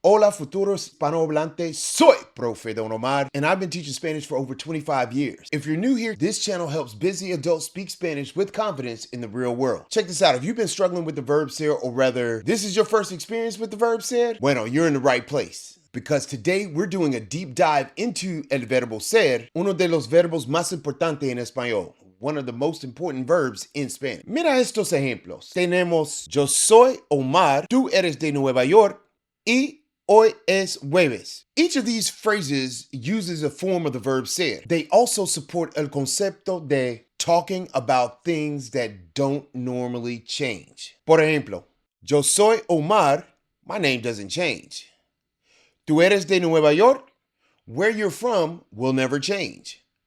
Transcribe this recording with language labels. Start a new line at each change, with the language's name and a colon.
Spanish: Hola, futuros hispanohablantes, soy Profe Don Omar,
English: and I've been teaching Spanish for over 25 years. If you're new here, this channel helps busy adults speak Spanish with confidence in the real world. Check this out. If you've been struggling with the verb ser, or rather, this is your first experience with the verb ser, bueno, you're in the right place. Because today we're doing a deep dive into
Spanish: el verbo ser, uno de los verbos más importantes en español.
English: One of the most important verbs in Spanish.
Spanish: Mira estos ejemplos. Tenemos, yo soy Omar, tú eres de Nueva York, y hoy es jueves.
English: Each of these phrases uses a form of the verb ser. They also support
Spanish: el concepto de
English: talking about things that don't normally change.
Spanish: Por ejemplo, yo soy Omar,
English: my name doesn't change.
Spanish: Tú eres de Nueva York,
English: where you're from will never change.